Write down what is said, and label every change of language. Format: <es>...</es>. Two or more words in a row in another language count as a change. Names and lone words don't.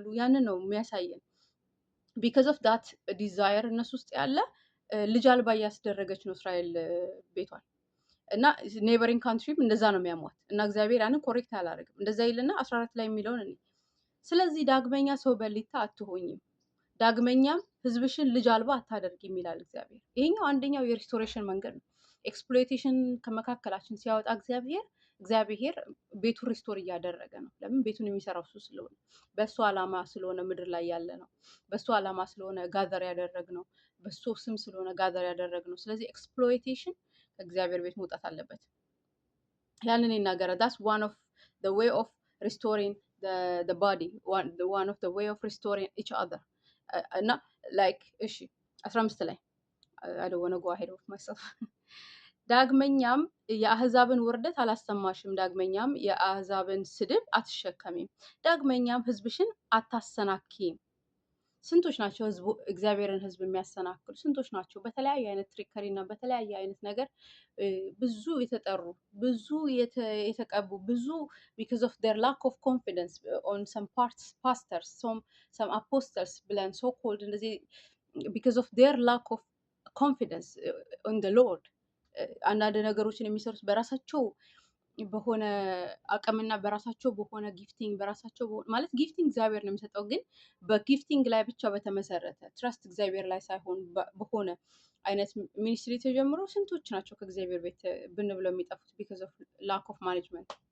<am>ያንን ነው የሚያሳየን።</am> <en>because of that desire</en> <am>እነሱ ውስጥ ያለ ልጅ አልባ እያስደረገች ነው እስራኤል ቤቷል። እና</am> <en>neighboring country</en> <am>እንደዛ ነው የሚያሟት። እና እግዚአብሔር ያንን ኮሬክት አላደረግም። እንደዛ ይልና 14 ላይ የሚለውን እኔ ስለዚህ ዳግመኛ ሰው በሊታ አትሆኝም፣ ዳግመኛም ሕዝብሽን ልጅ አልባ አታደርጊም ይላል እግዚአብሔር። ይሄኛው አንደኛው የሪስቶሬሽን መንገድ ነው። ኤክስፕሎይቴሽን ከመካከላችን ሲያወጣ እግዚአብሔር ቤቱን ሪስቶር እያደረገ ነው። ለምን? ቤቱን የሚሰራው እሱ ስለሆነ፣ በእሱ ዓላማ ስለሆነ ምድር ላይ ያለ ነው። በእሱ ዓላማ ስለሆነ ጋዘር ያደረግ ነው። በእሱ ስም ስለሆነ ጋዘር ያደረግ ነው። ስለዚህ ኤክስፕሎይቴሽን ከእግዚአብሔር ቤት መውጣት አለበት። ያንን ይናገራል።</am> <en>thus one of the way of restoring the body, one of the way of restoring each other</en> <am>እና ላይክ እሺ 15 ላይ</am> <en>I don't want to go ahead of myself</en> <am>ዳግመኛም የአህዛብን ውርደት አላሰማሽም፣ ዳግመኛም የአህዛብን ስድብ አትሸከሚም፣ ዳግመኛም ሕዝብሽን አታሰናኪም። ስንቶች ናቸው እግዚአብሔርን ሕዝብ የሚያሰናክሉ? ስንቶች ናቸው በተለያየ አይነት ትሪከሪ እና በተለያየ አይነት ነገር ብዙ የተጠሩ ብዙ የተቀቡ ብዙ</am> <en>because of their lack of confidence on some pastors some apostles</en> <am>ብለን</am> <en>so called</en> <am>እንደዚህ</am> <en>because of their lack of confidence on the Lord</en> <am>አንዳንድ ነገሮችን የሚሰሩት በራሳቸው በሆነ አቅምና በራሳቸው በሆነ ጊፍቲንግ በራሳቸው ማለት ጊፍቲንግ እግዚአብሔር ነው የሚሰጠው፣ ግን በጊፍቲንግ ላይ ብቻ በተመሰረተ ትረስት እግዚአብሔር ላይ ሳይሆን በሆነ አይነት ሚኒስትሪ ተጀምሮ ስንቶች ናቸው ከእግዚአብሔር ቤት ብን ብለው የሚጠፉት</am> <en>because of lack of management፣</en>